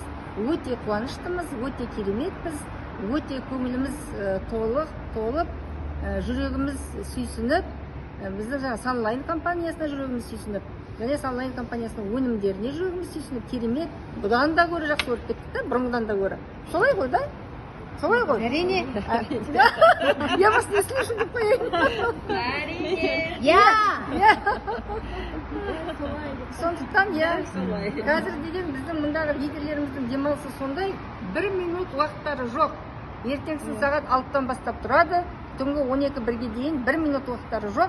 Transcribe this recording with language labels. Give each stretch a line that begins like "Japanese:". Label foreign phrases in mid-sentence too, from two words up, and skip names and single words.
Kazakh: Өте қуаныштымыз, өте кереметпіз, өте көңіліміз толып, жүрегіміз сүйсініп, біздің жаңа Sunline компаниясына жүрегіміз сүйсініп, және Sunline компаниясының өнімдеріне жүрегіміз сүйсініп, керемет, бұдан да көрі жақсы көріп кеттік та, бұрынғыдан да көрі. Солай ғой, да? Солай ғой? Әрине.
Russian: Я вас не слышу,
Kazakh: деп қояйын. Әрине. Сондықтан, қазір деген біздің мұндағы лидерлеріміздің демалысы сондай, 1 минут уақыттары жоқ. Ертеңгісін сағат 6-тан бастап тұрады, түнгі 12-1-ге дейін 1 минут уақыттары жоқ.